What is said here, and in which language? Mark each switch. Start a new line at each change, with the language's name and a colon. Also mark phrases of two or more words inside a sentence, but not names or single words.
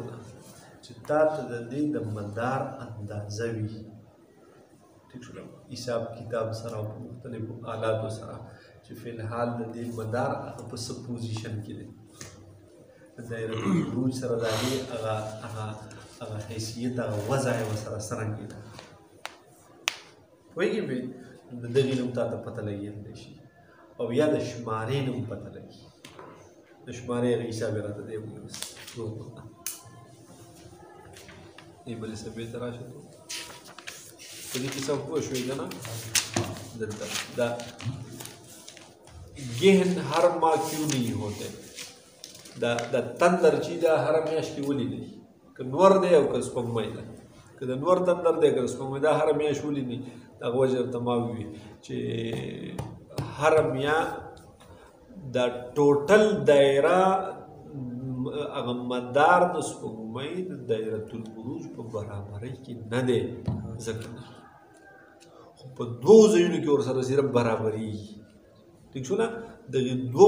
Pashto: ده چې تا ته د دې د مدار اندازه وي ټیک شو حساب کتاب سره او په مختلفو آلاتو سره چې
Arabic: فی الحال
Pashto: د دې مدار هغه په څه پوزیشن کې دی د
Arabic: دایرة البروج
Pashto: سره د هغې هغه حیثیت هغه وضع یې ورسره څرنګې ده پوهېږې پرې د دغې نوم تا ته پته لګېدلی شي او یا د شمارې نوم پته لګي د شمارې هغه حساب یې راته دی ویل دې بلې صفحې ته راشه تو په دې کې څه پوه شوې که نه دلته دا
Urdu: گہن ہر ماہ کیوں نہیں ہوتے
Pashto: دا تندر چې دا هر میاشت کې ولې دی که نور دی او که سپوږمۍ ده که د نور تندر دی که سپوږمۍ دا هر میاشت ولې دی دغه وجه ورته ما ووي چې هر میاشت دا ټوټل دایره هغه مدار د سپوږمۍ د
Arabic: دایرة البروج
Pashto: په برابرۍ کې نه دی ځکه خو په دوو ځایونو کې ورسره صرف برابرېږي ٹھیک شو نه دغې دوو